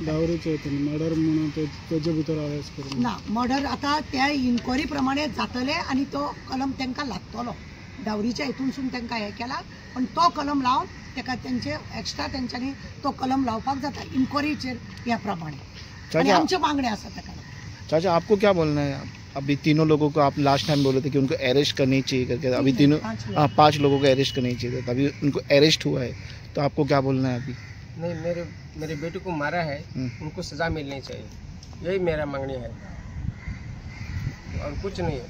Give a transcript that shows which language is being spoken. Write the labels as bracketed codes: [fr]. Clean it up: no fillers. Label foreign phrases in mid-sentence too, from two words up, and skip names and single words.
[kok] डावरीच्या हितून मर्डर म्हणून तेजे भितर अरेस्ट करून ना. मर्डर आतां त्या इन्क्वायरी प्रमाणे जातले आनी तो कलम तांकां लागतलो. डावरीच्या हितूनसून तांकां हें केला पण तो कलम लावन ताका तेंचे एक्स्ट्रा तेंच्यांनी तो कलम लावपाक जाता इन्क्वायरीचेर ह्या प्रमाणे आनी आमचे मागणे आसा ताका. [hi] चाचा आपको क्या बोलना है? अभी तीनों लोगों को आप [en] last time [hi] बोले थे कि उनको अरेस्ट करनी चाहिए करके, अभी तीनों 5 लोगों को अरेस्ट करनी चाहिए था, अभी उनको अरेस्ट हुआ है तो आपको क्या बोलना है अभी? नहीं, मेरे बेटे को मारा है, उनको सजा मिलनी चाहिए, यही मेरा मांगनी है और कुछ नहीं.